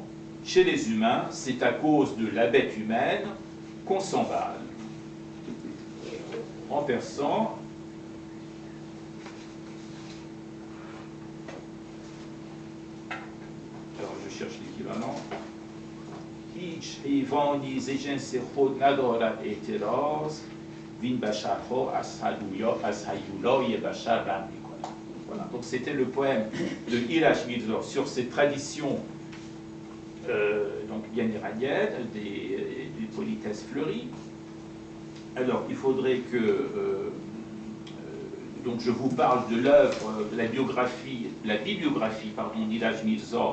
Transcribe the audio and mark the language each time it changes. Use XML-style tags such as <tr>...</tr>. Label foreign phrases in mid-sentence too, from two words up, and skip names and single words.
<fr>Chez les humains, c'est à cause de la bête humaine qu'on s'emballe. En persan, alors je cherche l'équivalent.</fr> <fa>هیچ حیوانی ز جنس خود ندارد اعتراض وین بشرها از هیولای بشر رم می‌کنند.</fa> <fr>Voilà, donc c'était le poème de Ilhaj Mirza sur ces traditions donc bien iraniennes, des politesses fleuries. Alors il faudrait que donc je vous parle de l'œuvre, la bibliographie pardon, d'Ilhaj Mirza.</fr>